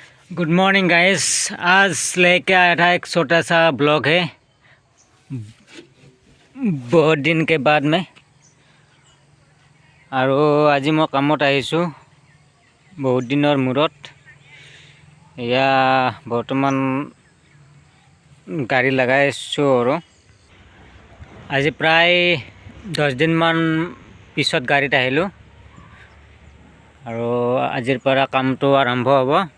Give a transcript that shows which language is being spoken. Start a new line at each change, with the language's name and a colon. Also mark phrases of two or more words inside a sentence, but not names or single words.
English: good morning guys.
Hindi: आज लेके आया था एक छोटा सा ब्लॉग है बहुत दिन के बाद में।
Assamese: আৰু আজি মই কামত আহিছোঁ বহুত দিনৰ মূৰত। এয়া বৰ্তমান গাড়ী লগাইছোঁ আৰু আজি প্ৰায় 10 দিনমান পিছত গাড়ীত আহিলোঁ আৰু আজিৰ পৰা কামটো আৰম্ভ হ'ব।